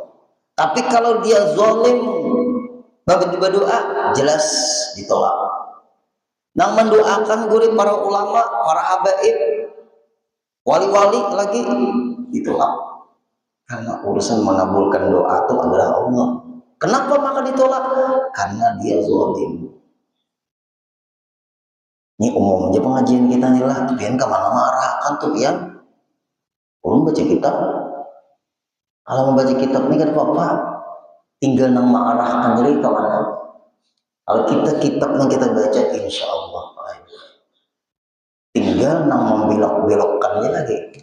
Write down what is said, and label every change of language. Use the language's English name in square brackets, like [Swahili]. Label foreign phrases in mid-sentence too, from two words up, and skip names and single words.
[Banjar] Tapi kalau dia zalim, bagi berdoa, jelas ditolak. Nang mendoakan gurih para ulama, para habaib, wali-wali lagi ditolak. Karena urusan mengabulkan doa itu adalah Allah. Kenapa maka ditolak? Karena dia zalim. Ini umum aja pengajian kita nih lah, pian kemana arahkan tuh pian. Ulun baca kitab. Kalau membaca kitab ini kan apa? Tinggal nang mengarahkan diri kemana. Kalau kitab yang kita baca, [Arabic] إن شاء الله [Banjar] tinggal nang membelok-belokkannya lagi.